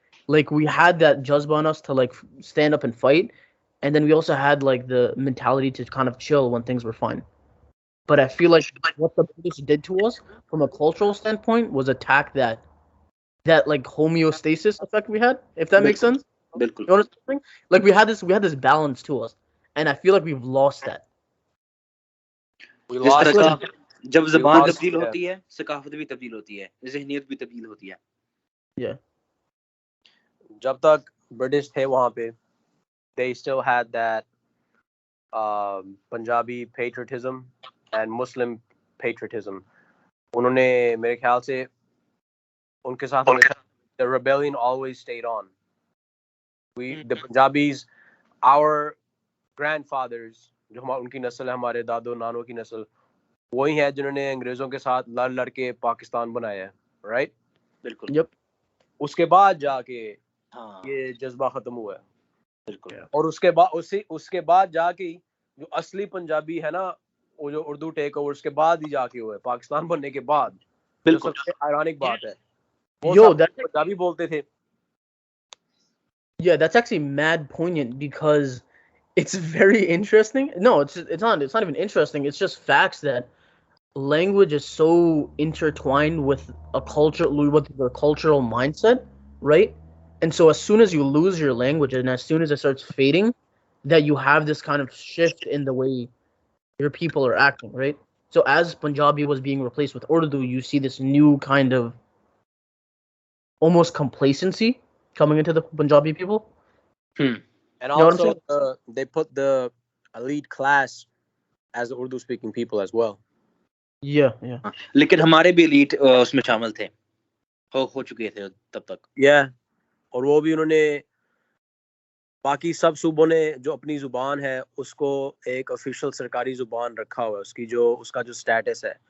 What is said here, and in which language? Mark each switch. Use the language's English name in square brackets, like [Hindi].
[English] Like we had that jazba on us to like stand up and fight, and then we also had like the mentality to kind of chill when things were fine. But I feel like what the British did to us from a cultural standpoint was attack that like homeostasis effect we had, if that makes sense. [Urdu] بالکل. [English] You know what I'm saying? Like we had this balance to us, and I feel like we've lost that. [Urdu] جس طرح کا جب زبان تبدیل ہوتی ہے, ثقافت بھی تبدیل ہوتی ہے, ذہنیت بھی تبدیل ہوتی ہے. [English] Yeah. [Urdu] جب تک برٹش تھے وہاں پہ [English] they still had that Punjabi patriotism and Muslim patriotism. [Urdu] انہوں نے میرے خیال سے ان کے ساتھ [English] the rebellion always stayed on. The Punjabis, our grandfathers, [Urdu] جو ان کی نسل ہے, ہمارے دادوں نانوں کی نسل, وہی ہے جنہوں نے انگریزوں کے ساتھ لڑ کے پاکستان بنایا ہے, رائٹ؟ بالکل. اس کے بعد جا کے یہ جذبہ ختم ہوا ہے. بالکل. اور اس کے بعد جا کے جو اصلی پنجابی ہے نا, وہ جو اردو ٹیک اوور اس کے بعد ہی جا کے ہوا ہے, پاکستان بننے کے بعد. جو سب سے آئرونک بات ہے, وہ پنجابی بولتے تھے. [English] Yeah, that's actually mad poignant because it's very interesting. No, it's not even interesting. It's just facts that language is so intertwined with a culture, with the cultural mindset, right? And so as soon as you lose your language and as soon as it starts fading, that you have this kind of shift in the way your people are acting, right? So as Punjabi was being replaced with Urdu, you see this new kind of almost complacency coming into the Punjabi people. And also they put the elite class as the Urdu speaking people as well. Yeah. [Urdu] لیکن ہمارے بھی elite اس میں شامل تھے, ہو چکے تھے تب تک. اور وہ بھی انہوں نے باقی سب صوبوں نے جو اپنی زبان ہے اس کو ایک آفیشیل سرکاری زبان رکھا ہوا ہے, اس کا جو سٹیٹس ہے,